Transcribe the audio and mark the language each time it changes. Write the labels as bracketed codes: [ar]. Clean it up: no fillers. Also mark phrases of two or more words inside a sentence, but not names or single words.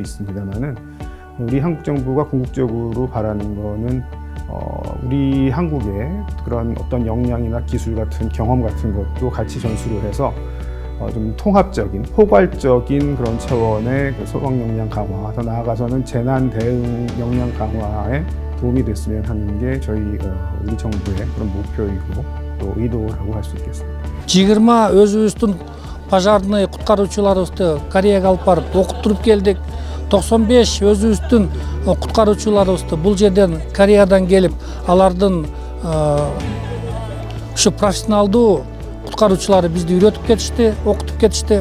[ko] 있습니다만은, 우리 한국 정부가 궁극적으로 바라는 거는 우리 한국의 그런 어떤 역량이나 기술 같은 경험 같은 것도 같이 전수를 해서 좀 통합적인, 포괄적인 그런 차원의 그 소방 역량 강화, 더 나아가서는 재난 대응 역량 강화에 도움이 됐으면 하는 게 저희 우리 정부의 그런 목표이고 또 의도라고 할 수 있겠습니다. [ky] 20 өзүбүздүн пожарный куткаруучуларыбызды Кореяга алып барып окуттуруп келдик. 95 өзүбүздүн куткаруучуларыбызды бул жерден Кореядан келип, алардын ушу профессионалдуу куткаруучулары бизди үйрөтүп кетишти, окутуп кетишти.